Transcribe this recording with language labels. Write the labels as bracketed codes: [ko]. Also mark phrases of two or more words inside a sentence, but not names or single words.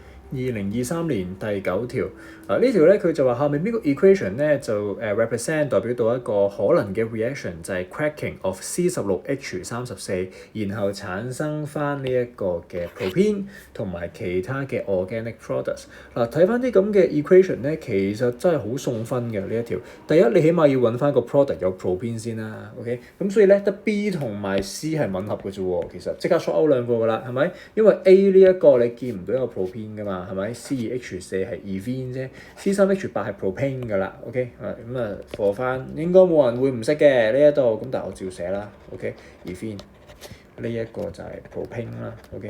[yue] 2023 年第9條，呢條咧佢就話下面邊個 equation 咧就represent 代表到一個可能嘅 reaction 就係 [en] cracking of C16H34， [yue] 然後產生翻呢一個嘅 propene 同埋其他嘅 [en] organic products。 [yue] 睇翻啲咁嘅 equation 咧，其實真係好送分嘅呢一條。第一，你起碼要揾翻個 product 有 propene 先啦 ，OK？咁所以咧得 B 同埋 C 係吻合嘅啫喎，其實即刻 [en] short out [yue] 兩個㗎啦，係咪？因為 A 呢一個你見唔到有 propene 㗎嘛，係咪 ？C2H4 係 ethene 啫 ，C3H8 係 propane 㗎啦 ，OK？咁啊 for 翻應該冇人會唔識嘅呢一度，咁但係我照寫啦 ，OK？ethene 呢一個就係 propane 啦 ，OK？